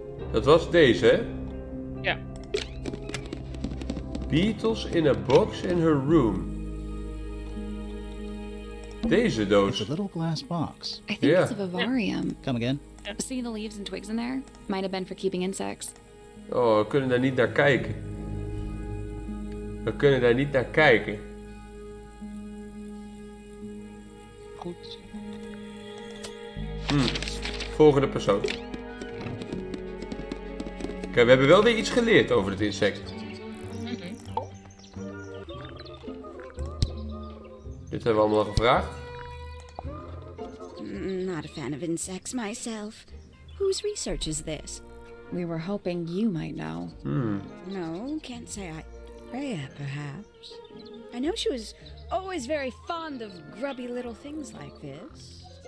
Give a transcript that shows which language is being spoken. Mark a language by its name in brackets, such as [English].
[Dutch] Dat was deze, hè? Ja. [English] Beetles in a box in her room. [Dutch] Deze [English] It's [Dutch] doos. [English] a little glass box. I think Yeah. it's a vivarium. Come again? See the leaves and twigs in there? Might have been for keeping insects. [Dutch] Oh, we kunnen daar niet naar kijken. We kunnen daar niet naar kijken. Goed. Volgende persoon. Kijk, we hebben wel weer iets geleerd over het insect. Dit hebben we allemaal al gevraagd. [English] Not a fan of insects myself. Whose research is this? We were hoping you might know. No, can't say I. Freya, perhaps. I know she was always very fond of grubby little things like this.